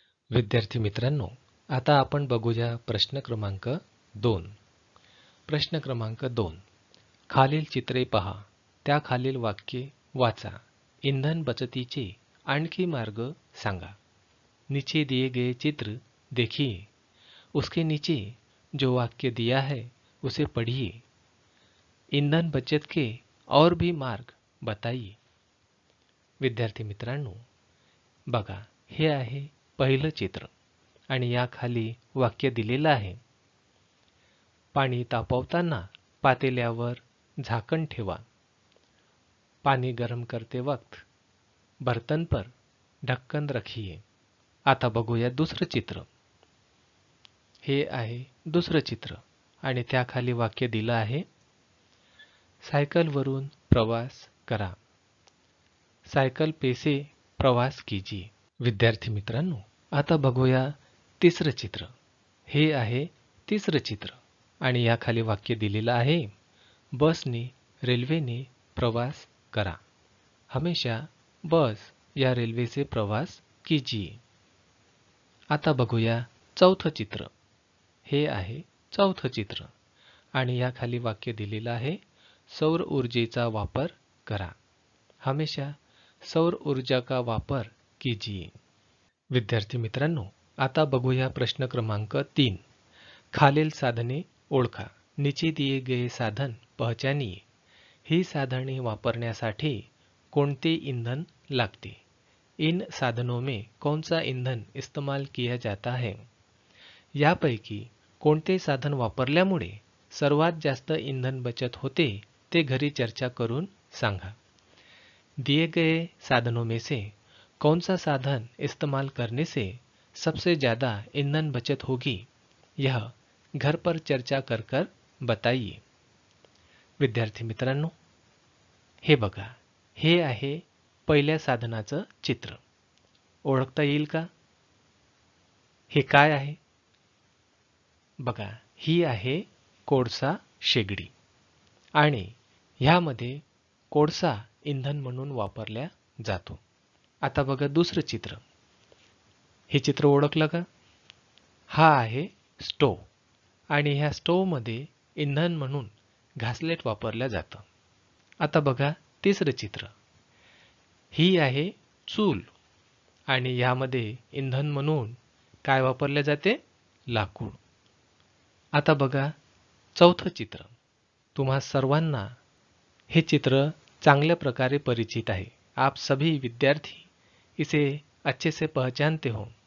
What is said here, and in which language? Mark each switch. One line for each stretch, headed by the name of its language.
Marathi: विद्यार्थी मित्रांनो, आता आपण बघूया प्रश्न क्रमांक 2. प्रश्न क्रमांक 2. खालील चित्रे पहा, त्याखालील वाक्ये वाचा. ईंधन बचतीचे आणखी मार्ग सांगा.
Hindi: नीचे दिए गए चित्र देखिए. उसके नीचे जो वाक्य दिया है उसे पढ़िए. ईंधन बचत के और भी मार्ग बताइए.
Marathi: विद्यार्थी मित्रांनो, बघा, हे आहे पहिलं चित्र आणि याखाली वाक्य दिलेलं आहे. पाणी तापवताना पातेल्यावर झाकण ठेवा.
Hindi: पानी गरम करते वक्त बर्तन पर ढक्कन रखिए.
Marathi: आता बघूया दुसरं चित्र. हे आहे दुसरं चित्र आणि त्याखाली वाक्य दिलं आहे. सायकलवरून प्रवास करा.
Hindi: सायकल पे से प्रवास कीजिए.
Marathi: विद्यार्थी मित्रांनो, आता बघूया तिसरं चित्र. हे आहे तिसरं चित्र आणि याखाली वाक्य दिलेलं आहे. बसने रेल्वेने प्रवास करा.
Hindi: हमेशा बस या रेल्वे से प्रवास कीजिए.
Marathi: आता बघूया चौथं चित्र. हे आहे चौथं चित्र आणि याखाली वाक्य दिलेलं आहे. सौर ऊर्जेचा वापर करा.
Hindi: हमेशा सौर ऊर्जा का वापर कीजिए.
Marathi: विद्यार्थी मित्रांनो, आता बघूया प्रश्न क्रमांक 3. खालील साधने ओळखा.
Hindi: नीचे दिए गए साधन पहचानिए.
Marathi: ही साधने वापरण्यासाठी कोणते ईंधन लागते?
Hindi: इन साधनों में कौन सा ईंधन इस्तेमाल किया जाता है?
Marathi: यापैकी कोणते साधन वापरल्यामुळे सर्वात जास्त ईंधन बचत होते ते घरी चर्चा करून सांगा.
Hindi: दिए गए साधनों में से कौन सा साधन इस्तेमाल करने से सबसे ज़्यादा ईंधन बचत होगी, यह घर पर चर्चा कर कर बताइए.
Marathi: विद्यार्थी मित्रांनो, हे बघा, हे आहे पहिल्या साधनाचं चित्र. ओळखता येईल का? हे काय आहे? बघा, ही आहे कोळसा शेगडी आणि ह्यामध्ये कोळसा इंधन म्हणून वापरल्या जातो. आता बघा दुसरं चित्र. हे चित्र ओळखलं का? हा आहे स्टोव आणि ह्या स्टोवमध्ये इंधन म्हणून घासलेट वापरल्या जातं. आता बघा तिसरं चित्र. ही आहे चूल आणि यामध्ये इंधन म्हणून काय वापरले जाते? लाकूड. आता बघा चौथं चित्र. तुम्हा सर्वांना हे चित्र चांगल्या प्रकारे परिचित आहे.
Hindi: आप सभी विद्यार्थी इसे अच्छे से पहचानते हो.